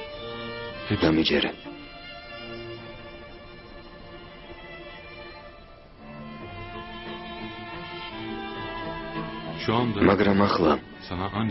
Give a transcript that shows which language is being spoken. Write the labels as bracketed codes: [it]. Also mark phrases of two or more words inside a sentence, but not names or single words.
[ka] დამიჯერე. [tr] Şu anda [ka] მაგრამ ახლა [tr] sana ancak